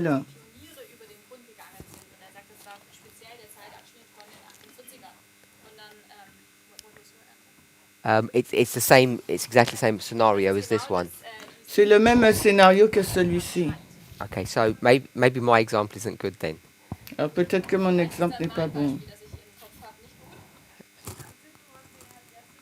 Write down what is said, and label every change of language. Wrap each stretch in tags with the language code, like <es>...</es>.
<de>Pioniere über den Grund gegangen sind. Und er sagt, das war speziell der Zeitabschnitt von den 48ern. Und dann,</de> <en>what was your answer? It's the same. It's exactly the same scenario as this one.</en> <fr>C'est le même scénario que celui-ci.</fr> <en>Okay, so maybe my example isn't good then.</en> <fr>Alors peut-être que mon exemple n'est pas bon.</fr> <de>Das ich im Kopf habe, nicht gut.</de>